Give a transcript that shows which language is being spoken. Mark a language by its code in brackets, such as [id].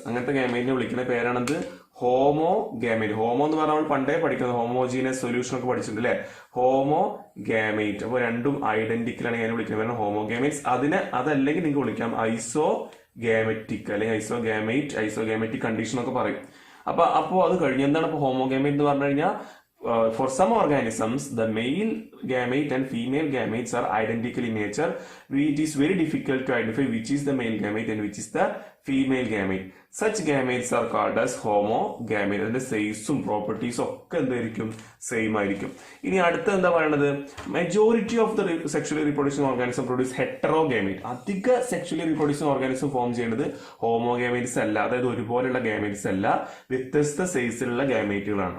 [ml] അങ്ങനത്തെ ഗാമേറ്റിനെ വിളിക്കുന്ന പേരാണത് homo gamete. Homo എന്ന് പറഞ്ഞാൽ നമ്മൾ പണ്ടേ പഠിക്കുന്നത് ഹോമോജീനസ് സൊല്യൂഷൻ ഒക്കെ പഠിച്ചിട്ടുണ്ട് അല്ലെ. Homo gamete. അപ്പൊ രണ്ടും ഐഡന്റിക്കൽ ആണ് ഞാൻ വിളിക്കുന്ന പേരാണ് ഹോമോ ഗാമേറ്റ്സ്. അതല്ലെങ്കിൽ നിങ്ങൾക്ക് വിളിക്കാം ഐസോ ഗാമെറ്റിക് അല്ലെങ്കിൽ ഐസോഗാമെറ്റിക് കണ്ടീഷൻ ഒക്കെ പറയും. അപ്പോ അത് കഴിഞ്ഞ് എന്താണ് ഇപ്പൊ ഹോമോഗാമേറ്റ് എന്ന് പറഞ്ഞു കഴിഞ്ഞാൽ, [en] for some organisms the male gamete and female gametes are identical in nature. It is very difficult to identify which is the male gamete and which is the female gamete. Such gametes are called as homogamete. [ml] അതിന്റെ സൈസും പ്രോപ്പർട്ടീസും ഒക്കെ എന്തായിരിക്കും, same ആയിരിക്കും. ഇനി അടുത്ത എന്താ പറയുന്നത്, [en] Majority of the sexually reproducing organism produce heterogamete. [ml] അധിക സെക്ഷുവലി റീപ്രൊഡ്യൂസിംഗ് ഓർഗാനിസം ഫോം ചെയ്യുന്നത് ഹോമോഗാമേറ്റ്സ് അല്ല, അതായത് ഒരുപോലെയുള്ള ഗാമേറ്റ്സ് അല്ല, വ്യത്യസ്ത സൈസിലുള്ള ഗാമേറ്റുകളാണ്.